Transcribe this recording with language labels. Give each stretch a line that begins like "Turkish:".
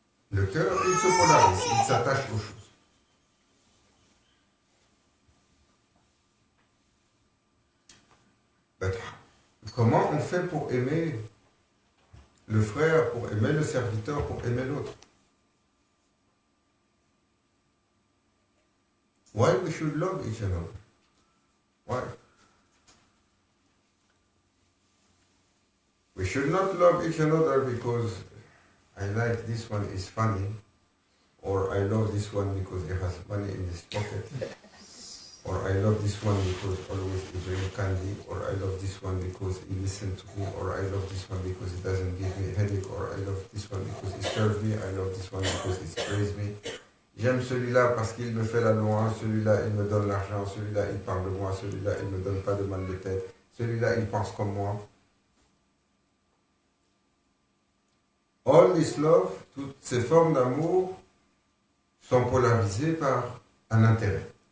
French: Le cœur, il se polarise, il s'attache aux choses. Comment on fait pour aimer le frère, pour aimer le serviteur, pour aimer l'autre?
English: Why we should love each other? Why? We should not love each other because I like this one is funny, or I love this one because he has money in his pocket, or I love this one because always he brings candy, or I love this one because he listens to me, or I love this one because he doesn't give me a headache, or I love this one because he serves me, I love this one because he prays me.
French: J'aime celui-là parce qu'il me fait la louange, celui-là il me donne l'argent, celui-là il parle de moi, celui-là il me donne pas de mal de tête, celui-là il pense comme moi.
English: All this love,
French: toutes ces formes d'amour sont polarisées par un intérêt.